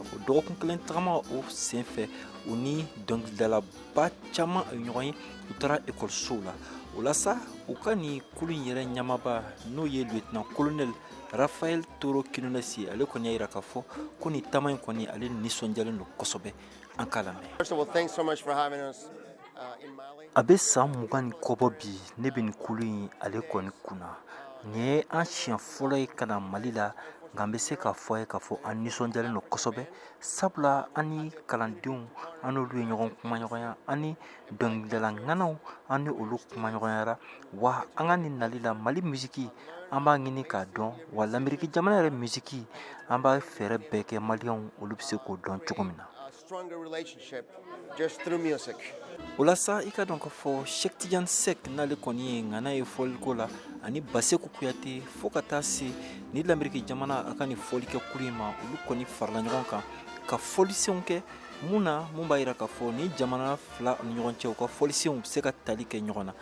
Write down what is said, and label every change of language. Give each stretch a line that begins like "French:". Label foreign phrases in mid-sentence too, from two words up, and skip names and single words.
Bambara: O dɔgɔkun kelen tagama o senfɛ u ni dɔnkilidalaba caman ye ɲɔgɔn ye u taara ekɔlisow la. O la sa u ka nin kulu in yɛrɛ ɲamaba n'o ye
French: lieutenant colonel
Bambara: Rafael Toro Quinones ye ale kɔni y'a jira k'a fɔ ko nin taama in kɔni ale nisɔndiyalen don kosɛbɛ.
English: First of all, thanks so much for having us in Mali.
Bambara: A bɛ san 20 ni kɔbɔ bi ne bɛ nin kulu in ale kɔni kunna. Nin ye an siɲɛ fɔlɔ ye ka na Mali la nka n bɛ se k'a fɔ a ye k'a fɔ an nisɔndiyalen don kosɛbɛ sabula an ni kalandenw an n'olu ye ɲɔgɔn kumaɲɔgɔnya an ni dɔnkilidala ŋanaw an ni olu kumaɲɔgɔnyara wa an ka nin nali la Mali musiki an b'a ɲini k'a dɔn wa l'Amérique jamana yɛrɛ musiki an b'a fɛɛrɛ bɛɛ kɛ maliyɛnw olu bɛ se k'o dɔn cogo min na.
English: A stronger relationship just through music.
Bambara: O la sa i ka dɔn k'a fɔ Cheikh Tidiane Seck n'ale kɔni ye ŋana ye fɔliko la ani Baseku Kuyate fo ka taa se ni l'Amérique jamana a ka nin fɔlikɛ kulu in ma olu kɔni farala ɲɔgɔn kan ka fɔlisenw kɛ mun na mun b'a jira k'a fɔ ni jamana fila ni ɲɔgɔn cɛ u ka fɔlisenw bɛ se ka tali kɛ ɲɔgɔn na.